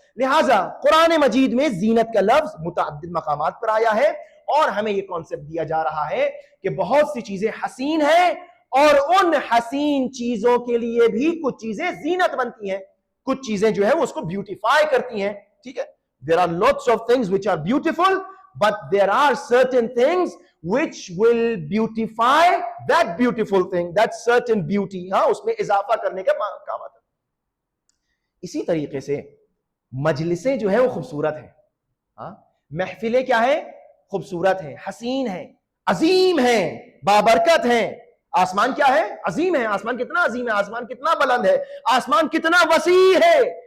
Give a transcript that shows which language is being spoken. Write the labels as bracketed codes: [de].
[ur] لہٰذا قرآن مجید میں زینت کا لفظ متعدد مقامات پر آیا ہے اور ہمیں یہ کانسیپٹ دیا جا رہا ہے کہ بہت سی چیزیں حسین ہیں اور ان حسین چیزوں کے لیے بھی کچھ چیزیں زینت بنتی ہیں, کچھ چیزیں جو ہے وہ اس کو بیوٹیفائی کرتی ہیں. ٹھیک ہے, [en] there are lots of things which are beautiful, but there are certain things which will beautify that beautiful thing, that certain beauty. [ur] ہاں, اس میں اضافہ کرنے کا کام آتا ہے. اسی طریقے سے مجلسیں جو ہے وہ خوبصورت ہیں. ہاں, محفلیں کیا ہیں؟ خوبصورت ہیں, حسین ہیں, عظیم ہیں, بابرکت ہیں. آسمان کیا ہے؟ عظیم ہے. آسمان کتنا عظیم ہے, آسمان کتنا بلند ہے, آسمان کتنا وسیع ہے.